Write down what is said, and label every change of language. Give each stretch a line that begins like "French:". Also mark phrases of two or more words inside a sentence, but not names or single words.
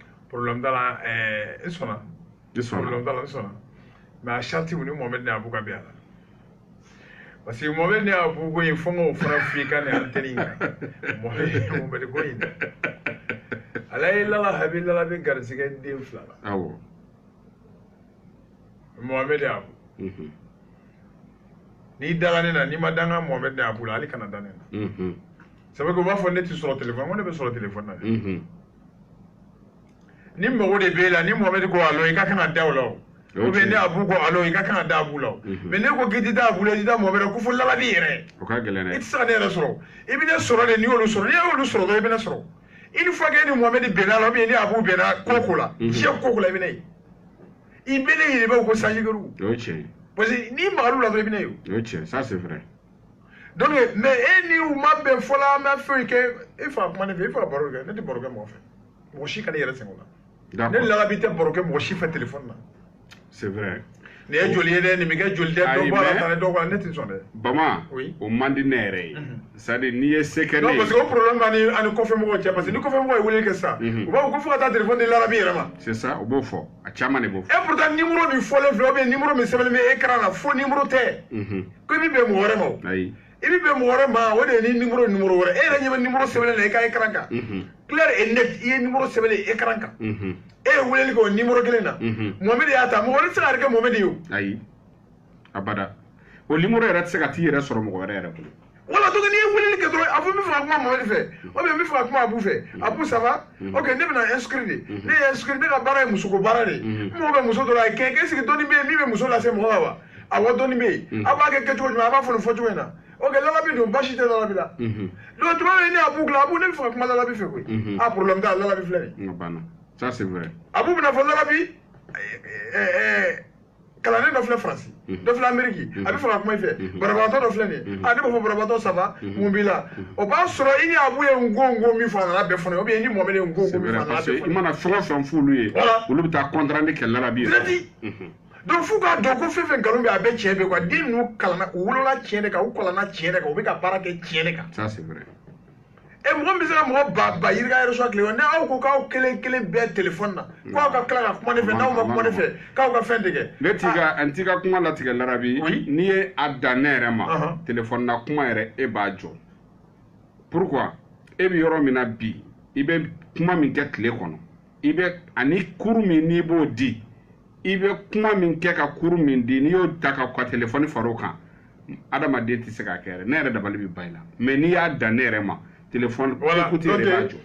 Bambara: problème t'a la i sɔnna problème t'a la n sɔnna mais a charte ni Mohamed ne Abu ka bɛn a la parce que Mohamed ne Abu ko in fɔ n k'o fana f'i ka nin antenne in kan Mohamed ko in ala ye lala habi lala bɛ garisɛgɛ den 2 la awɔ Mohamed Abu n'i dala ne na n'i ma danga Mohamed ne Abu la hali kana da ne na
French: ça veut dire
Bambara: u b'a fɔ ne tɛ sɔrɔ téléphone ko ne bɛ sɔrɔ téléphone na ni mago de b'e la ni Mohamed ko allo i ka kan ka da o la o
French: ou bien
Bambara: ne Abu ko allo i ka kan ka da Abu la o mais ne ko k'i tɛ da Abu la i tɛ da Mohamed ko fo lala b'i yɛrɛ o ka gɛlɛn dɛ i tɛ se ka ne yɛrɛ sɔrɔ i bɛ ne sɔrɔ de n'i y'olu sɔrɔ n'i y'olu sɔrɔ dɔrɔn i bɛ ne sɔrɔ
French: une fois que
Bambara: ni Mohamed bɛnna la
French: ou bien
Bambara: ni Abu bɛnna ko la diɲɛ ko la i bɛ ne ye i bɛ ne yɛrɛ bɛ ko sanjikɛru o ye tiɲɛ ye parce que n'i magal'u la dɔrɔn i bɛ ne ye o ye tiɲɛ
French: ça c'est vrai
Bambara: donc mais e ni u ma bɛn fɔ la an bɛ fɛn kɛ e fa kuma ne fɛ e fa baro kɛ ne tɛ baro kɛ mɔgɔ fɛ mɔgɔ si ka ne yɛrɛ sɛgɛn o la ne lala bi tɛ baro kɛ mɔgɔ si fɛ téléphone na
French: c'est vrai
Bambara: nin ye joli ye dɛ nin bɛ kɛ joli tɛ dɔ bɔ a la tan dɔ bɔ a la ne tɛ sɔn dɛ Bama o man di ne yɛrɛ ye
French: c'est à dire
Bambara: n'i ye se kɛ ne non ye
French: parce que
Bambara: o problème ani kɔfɛ mɔgɔw cɛ
French: parce que
Bambara: ni kɔfɛ mɔgɔ ye weleli kɛ sisan u b'a fɔ ko fo ka taa téléphone di lala bi yɛrɛ ma
French: c'est ça
Bambara: o b'o fɔ a caman de b'o fɔ
French: et pourtant
Bambara: numéro min fɔlen filɛ
French: ou bien
Bambara: numéro min sɛbɛnnen bɛ écran na fo numéro tɛ ko i bɛ bɛn mɔgɔ wɛrɛ ma o ayi i bɛ bɛn mɔgɔ wɛrɛ ma o de ye ni numéro wɛrɛ e yɛrɛ ɲɛ bɛ numéro sɛbɛnnen na i ka écran kan
French: clair et net
Bambara: i ye numéro sɛbɛnnen écran kan e ye weleli kɛ o numéro kelen na Mohamed y'a ta mɔgɔ wɛrɛ tɛ se ka kɛ Mohamed ye o ayi abada o numéro yɛrɛ tɛ se ka t'i yɛrɛ sɔrɔ mɔgɔ wɛrɛ yɛrɛ bolo wala donc n'i ye weleli kɛ dɔrɔn a fɔ n bɛ fɛ ka kuma Mohamed fɛ
French: ou bien
Bambara: n bɛ fɛ ka kuma Abu fɛ Abu
French: ça va ok
Bambara: ne bɛna inscrire de ne ye inscrire ne ka baara ye musoko baara de n mago bɛ muso dɔ la kɛ
French: est-ce que
Bambara: dɔnni bɛ yen min bɛ muso lase mɔgɔ ma wa awɔ dɔnni bɛ yen a b'a kɛ kɛcogo jumɛn a b'a fɔ nin fɔcogo in na ok lalabi don basi tɛ lalabi la donc tuma min ni Abu dilan Abu ne bɛ fɛ ka kuma lalabi fɛ koyi a problème t'a la lalabi filɛ nin n banna
French: ça c'est vrai
Bambara: Abu bɛna fɔ lalabi kalanden dɔ filɛ Faransi dɔ filɛ Amérique a bɛ fɛ ka kuma i fɛ banabagatɔ dɔ filɛ nin ye ne b'a fɔ banabagatɔ
French: ça va
Bambara: mun b'i la o b'a sɔrɔ i ni Abu ye ngongo min fɔ a nana bɛɛ fɔ ne ye
French: ou bien
Bambara: i ni Mohamed ye ngongo min fɔ a nana bɛɛ fɔ ne ye i mana fɛn o fɛn f'olu ye olu bɛ taa contrat kɛ lalabi yɛrɛ donc f'u k'a dɔn ko fɛn fɛn nkalon bɛ a bɛɛ tiɲɛ bɛ quoi den ninnu kalanna u wolola tiɲɛ de kan u kalanna tiɲɛ de kan u bɛ ka baara kɛ tiɲɛ de kan
French: ça c'est vrai
Bambara: mɔgɔ min bɛ se ka mɔgɔ ba yirika réseau tile kɔnɔ ni aw ko k'aw kelen bɛɛ téléphone na k'aw ka tila ka kuma ne fɛ n'aw ma kuma ne fɛ k'aw ka fɛn tigɛ ne t'i ka kuma latigɛ larabi n'i ye a dan ne yɛrɛ ma téléphone na kuma yɛrɛ e b'a jɔ pourquoi e bɛ yɔrɔ min na bi i bɛ kuma min kɛ tile kɔnɔ i bɛ ani kuru min n'i b'o di i bɛ kuma min kɛ ka kuru min di n'i y'o ta ka téléphone far'o kan adamaden tɛ se k'a kɛ yɛrɛ ne yɛrɛ dabali bɛ ban i la mais n'i y'a dan ne yɛrɛ ma
French: téléphone écoute
Bambara: yɛrɛ b'a jɔ